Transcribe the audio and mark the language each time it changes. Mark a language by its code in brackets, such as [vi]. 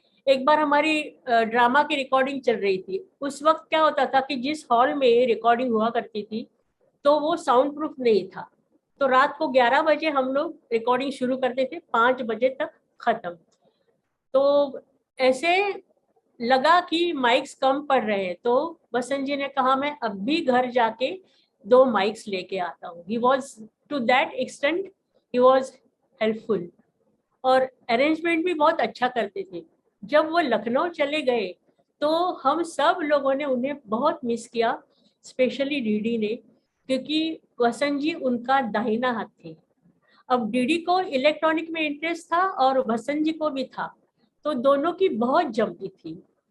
[hi] एक बार हमारी ड्रामा की रिकॉर्डिंग चल रही थी. उस वक्त क्या होता था कि जिस हॉल में रिकॉर्डिंग हुआ करती थी तो वो साउंड प्रूफ नहीं था. तो रात को 11 बजे हम लोग रिकॉर्डिंग शुरू करते थे, 5 बजे तक खत्म. तो ऐसे लगा कि माइक्स कम पड़ रहे हैं. तो वसंत जी ने कहा मैं अब भी घर जाके 2 माइक्स लेके आता हूँ. [en] He was to that extent, he was helpful. [hi] और अरेंजमेंट भी बहुत अच्छा करते थे. जब वो लखनऊ चले गए तो हम सब लोगों ने उन्हें बहुत मिस किया, स्पेशली डीडी ने, क्योंकि वसंत जी उनका दाहिना हाथ थे. अब डीडी को इलेक्ट्रॉनिक में इंटरेस्ट था और वसंत जी को भी था, तो दोनों की बहुत जमती थी.